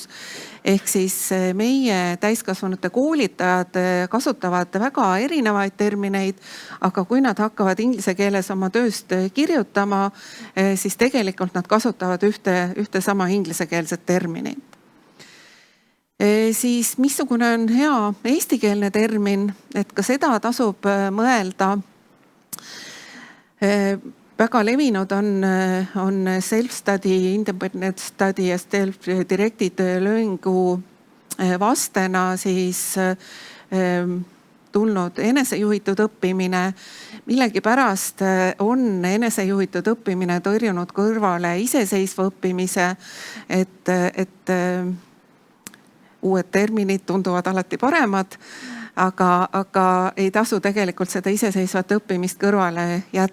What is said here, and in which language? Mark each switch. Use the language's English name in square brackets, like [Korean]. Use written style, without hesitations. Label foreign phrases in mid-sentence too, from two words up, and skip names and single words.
[Estonian] Ehk siis meie täiskasvanute koolitajad kasutavad väga erinevaid termineid, aga kui nad hakkavad inglise keeles oma tööst kirjutama, siis tegelikult nad kasutavad ühte sama inglisekeelset terminit. Siis missugune on hea eestikeelne termin, et ka seda tasub mõelda. Väga levinud on [English] self-study, independent study [Estonian] ja [English] self-directed learningu [Estonian] vastena siis tulnud enesejuhitud õppimine. Millegipärast on enesejuhitud õppimine tõrjunud kõrvale iseseisva õppimise, et uued terminid tunduvad alati paremad, aga ei tasu tegelikult seda iseseisvat õppimist kõrvale jätta.